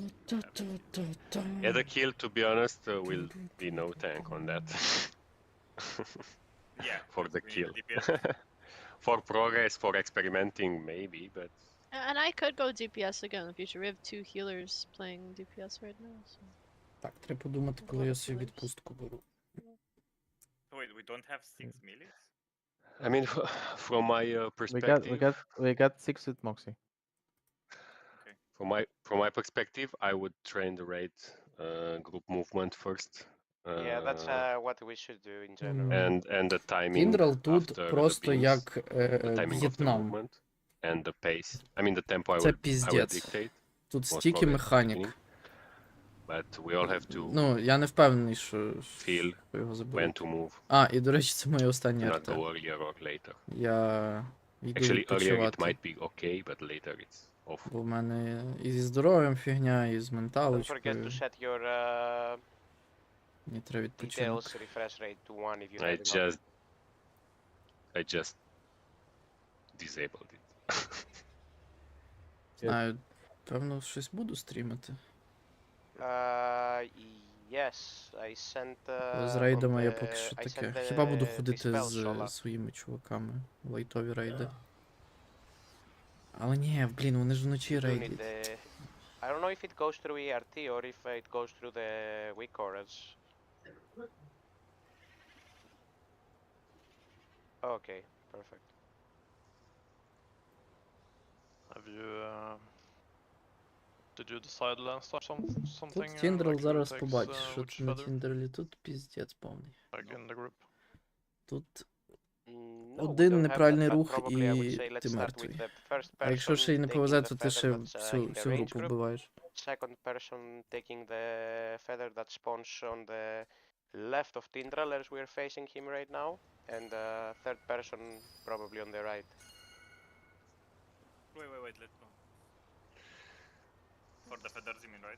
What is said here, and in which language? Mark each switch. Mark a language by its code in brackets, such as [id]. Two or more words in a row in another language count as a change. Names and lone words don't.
[en] Yeah, the kill, to be honest, will be no tank on that. Yeah, for the we need kill. the DPS. For progress, for experimenting, maybe, but And I could go DPS again in the future. We have 2 healers playing DPS right now. So. [uk] Так, треба подумати, коли я собі відпустку беру. [en] Wait, we don't have 6 melees? I mean, from my perspective, we got 6 with Moxie. Okay. From my perspective, I would train the raid group movement first. Yeah, that's what we should do in general. And the timing [uk] Тіндрал тут [en] after the [uk] просто [en] beams, [uk] як [en] the timing of the [uk] В'єтнам. [en] movement and the pace. I mean, the tempo I [uk] Це [en] will [uk] піздець. [en] dictate. [uk] Тут [en] most [uk] стільки [en] probably at the [uk] механік. [en] beginning. But we all have to [uk] Ну, я не впевнений, що [en] feel [uk] його [en] when [uk] заберуть. [en] to move. [uk] А, і до речі, це моє [en] Do [uk] останнє [en] not [uk] арте. [en] go earlier or later. [uk] Я йду [en] Actually, earlier it [uk] відпочивати. [en] might be okay, but later it's awful. [uk] Бо в мене і зі здоров'ям фігня, і з [en] Don't forget [uk] менталочкою. [en] to set your [uk] Мені треба відпочинок. [en] details refresh rate to 1 if you have enough. I just disabled it. [uk] Знаю, певно, щось буду стрімити. [en] Yes, I sent [uk] Але з [en] on [uk] рейдами я [en] the- [uk] поки що [en] I [uk] таке. [en] sent [uk] Хіба буду [en] the [uk] ходити [en] dispel [uk] з [en] Sola. [uk] своїми чуваками. Лайтові рейди. Але ні, блін, вони ж вночі [en] You do need [uk] рейдять. [en] I don't know if it goes through ERT or if it goes through the WKR. Okay, perfect. Have you did you decide last time something? [uk] Тут Тіндрал [en] like who [uk] зараз [en] takes, [uk] побачиш, що [en] which [uk] тут на [en] feather? [uk] Тіндерлі тут піздець повний. [en] Like in the group. [uk] Тут [en] No, we [uk] один [en] don't have [uk] неправильний [en] that, but [uk] рух [en] probably I would [uk] і [en] say let's [uk] ти [en] start with [uk] мертвий. [en] the first [uk] А якщо ще й не [en] person [uk] повезе, [en] taking [uk] то [en] the [uk] ти ще [en] feather that's [uk] всю [en] in the [uk] всю [en] range [uk] групу [en] group. [uk] вбиваєш. [en] Second person taking the feather that spawns on the left of Tindral as we're facing him right now, and third person probably on the right. Wait, let's go. For the feathers, you mean, right?